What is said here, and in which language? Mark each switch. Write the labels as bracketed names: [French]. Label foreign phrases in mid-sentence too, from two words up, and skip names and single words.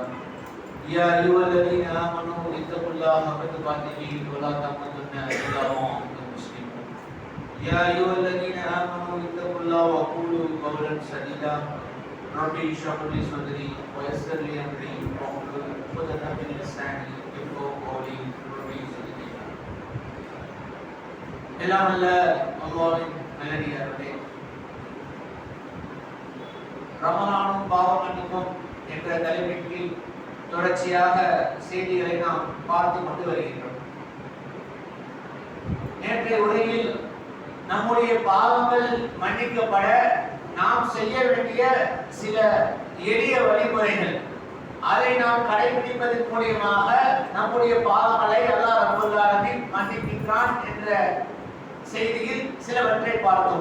[Arabic] يا أيها الذين آمنوا اتقوا الله حق تقاته ولا تموتن إلا وأنتم مسلمون. يا أيها الذين آمنوا اتقوا الله وقولوا قولا سديدا ربي اشرح لي صدري ويسر لي أمري واحلل عقدة من لساني يفقهوا قولي ربي زدني علما. [Tamil] எல்லாம் அல்ல அல்லாஹ்வின் நல்லடியார்களே, ரமலானும் பாவ மன்னிப்பும் என்ற தலைப்பின் கீழ் தொடர்ச்சியாக செய்திகளை நாம் பார்த்து கொண்டு வருகின்றோம். நேற்றைய உரையில் நம்முடைய பாவங்கள் மன்னிக்கப்பட நாம் செய்ய வேண்டிய சில எளிய வழிமுறைகள், அதை நாம் கடைபிடிப்பதன் மூலமாக நம்முடைய பாவங்களை [Arabic] الله رب العالمين [Tamil] மன்னிக்கின்றான் என்ற செய்தியில் சிலவற்றை பார்த்தோம்.